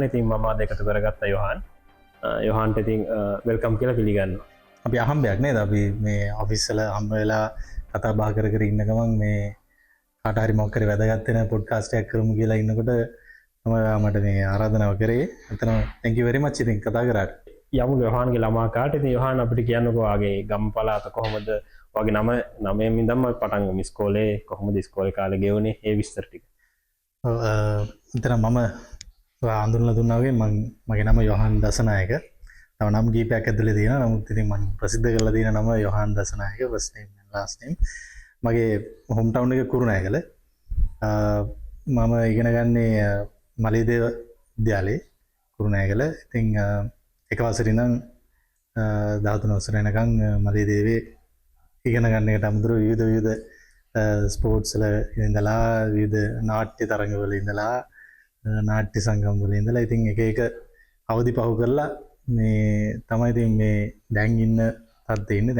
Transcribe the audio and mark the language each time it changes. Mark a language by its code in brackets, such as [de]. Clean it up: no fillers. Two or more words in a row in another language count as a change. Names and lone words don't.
[si] ඉතින් මම අද එකතු කරගත්තා යොහාන්. යොහාන්ට ඉතින් වෙල්කම් කියලා පිළිගන්නවා. අපි අහම්බයක් නේද? අපි මේ ඔෆිස් වල හම්බ වෙලා කතා බහ කර කර ඉන්න ගමන් මේ කාට හරි මොකක් හරි වැදගත් වෙන පොඩ්කාස්ට් එකක් කරමු කියලා ඉන්නකොට තමයි මට මේ ආරාධනාව කරේ. එතන [en] thank you very much [si] ඉතින් කතා කරාට. යමු යොහාන්ගේ ළමා කාට. ඉතින් යොහාන් අපිට කියන්නකෝ ආගේ ගම් පළාත කොහොමද? ඔයාගේ නම ඉඳන්ම පටන් ගමු. ඉස්කෝලේ කොහොමද ඉස්කෝලේ කාලේ ගෙවුනේ? ඒ විස්තර ටික. ඔව් එතන මම අඳුනලා දුන්නා වගේ මගේ නම යොහාන් දසනායක. තව නම් කීපයක් ඇතුලේ තියෙනවා. නමුත් ඉතින් මම ප්‍රසිද්ධ කරලා තියෙන නම යොහාන් දසනායක, [en] first name and last name. [si] මගේ [en] home town [si] එක කුරුණෑගල. මම ඉගෙන ගන්නේ මලීදේව විද්‍යාලයේ කුරුණෑගල. ඉතින් එක වසරේ ඉඳන් 13 වසර වෙනකන් මලීදේවේ ඉගෙන ගන්න එකට අමුතුරු විවිධ ස්පෝර්ට්ස් වල ඉඳලා විවිධ නාට්‍ය තරඟ වල ඉඳලා නාට්‍ය සංගම් වල ඉඳලා ඉතින් එක අවදි පහු කරලා මේ තමයි ඉතින් මේ දැන් ඉන්න තත්ත්වයේ ඉන්නේ.